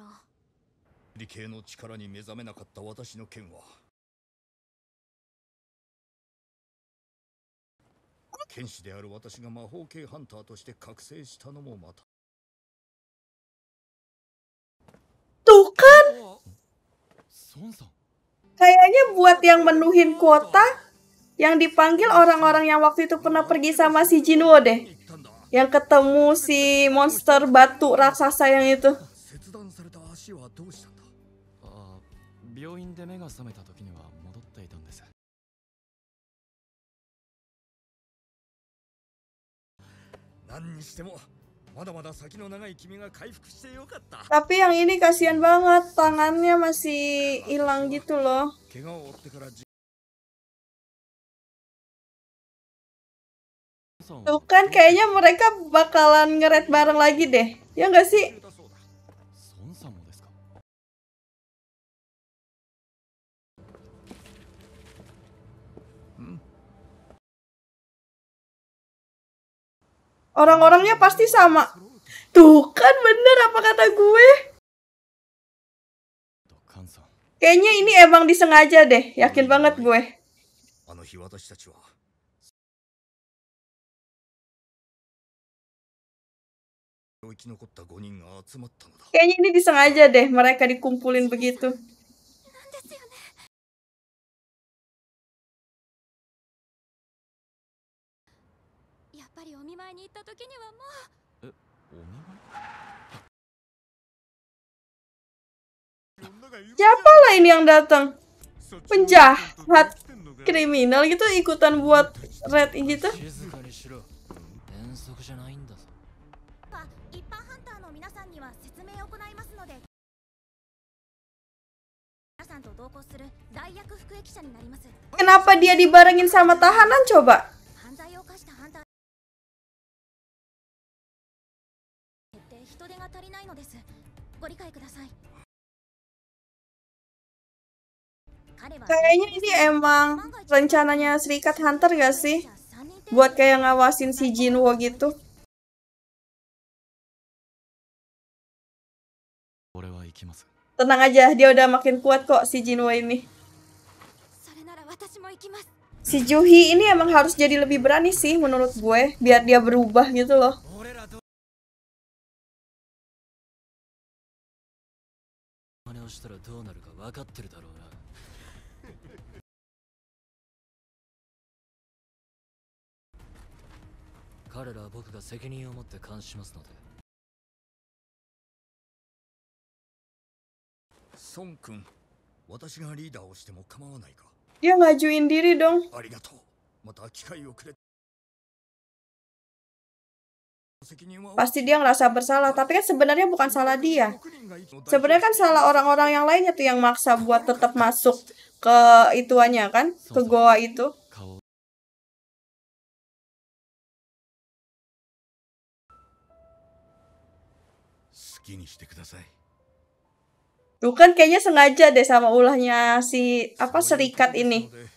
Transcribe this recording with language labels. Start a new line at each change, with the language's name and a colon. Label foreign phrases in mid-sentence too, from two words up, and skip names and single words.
Japanese: 理系の力に目覚めなかった私の剣は剣士である私が魔法系ハンターとして覚醒したのもまた。
Indonesian: Tuh kan,
Japanese: ソンさん。
Indonesian: kayaknya buat yang menuhin kuota yang dipanggil orang-orang yang waktu itu pernah pergi sama si Jinwo deh. Yang ketemu si monster batu raksasa yang itu.
Japanese: 切断された足はどうしたんだ。ああ、病院で目が覚めた時には戻っていたんです。何にしてもまだまだ先の長い君が回復してよかった。
Indonesian: Tapi yang ini kasihan banget, tangannya masih hilang gitu loh.
Japanese: 怪我を負ってから
Indonesian: Tuh kan, kayaknya mereka bakalan nge-raid bareng lagi deh. Ya nggak sih?
Japanese: ソンさんもですか。
Indonesian: Orang-orangnya pasti sama. Tuh kan bener apa kata gue. カンさん。 Kayaknya ini emang disengaja deh. Yakin banget gue.
Japanese: あの日私たちは生き残った5人が集まったのだ。
Indonesian: Kayaknya ini disengaja deh mereka dikumpulin begitu.
Japanese: ですよね。やっぱりお見舞いに行った時にはもう。お見舞い。
Indonesian: Siapa lah ini yang datang? Penjahat, kriminal gitu ikutan buat raid gitu.
Japanese: 静かにしろ。遠足じゃないんだぞ。一般ハンターの皆さんには説明を行いますので。皆さんと同行する代役服役者になります。
Indonesian: Kenapa dia dibarengin sama tahanan coba?
Japanese: 犯罪を犯したハンター。人手が足りないのです。ご理解ください。
Indonesian: Kayaknya ini emang rencananya Serikat Hunter gak sih? Buat kayak ngawasin si Jinwo gitu.
Japanese: 俺は行きます。
Indonesian: Tenang aja, dia udah makin kuat kok si Jinwo ini.
Japanese: それなら私も行きます。
Indonesian: Si Juhi ini emang harus jadi lebih berani sih menurut gue. Biar dia berubah gitu loh.
Japanese: 真似をしたらどうなるか分かってるだろうな。彼らは僕が責任を持って監視しますので。孫君、私がリーダーをしても構わないか。
Indonesian: Dia ngajuin diri dong.
Japanese: ありがとう。また機会をくれ。
Indonesian: Pasti dia ngerasa bersalah, tapi kan sebenarnya bukan salah dia. Sebenarnya kan salah orang-orang yang lainnya tuh yang maksa buat tetap masuk ke ituannya kan, ke goa itu. Tuh kan kayaknya sengaja deh sama ulahnya si apa serikat ini.